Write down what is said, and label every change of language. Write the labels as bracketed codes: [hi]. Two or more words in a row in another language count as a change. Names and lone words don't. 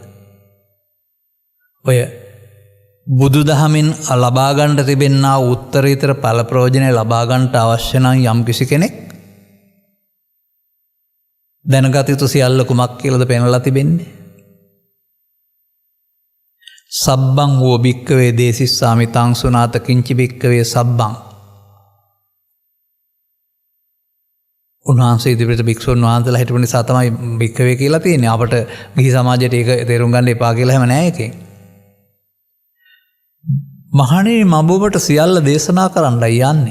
[si] ඔය බුදුදහමින් ලබා ගන්නට තිබෙනා උත්තරීතර ඵල ප්‍රයෝජනය ලබා ගන්නට අවශ්‍ය නම් යම්කිසි කෙනෙක් දැනගත යුතු සියල්ල කුමක් කියලාද පෙන්වලා තිබෙන්නේ? [pi] සබ්බං වූ භික්කවේ දේසිස්සාමි තං සුනාත කිංචි භික්කවේ සබ්බං. [si] උන්වහන්සේ ඉදිරියට භික්ෂුන් වහන්සේලා හිටපු නිසා තමයි භික්කවේ කියලා තියෙන්නේ. අපට ගිහි සමාජයට ඒක තේරුම් ගන්න එපා කියලා හැම නෑ එකෙන්. මහණෙනි මම ඔබට සියල්ල දේශනා කරන්නයි යන්නේ.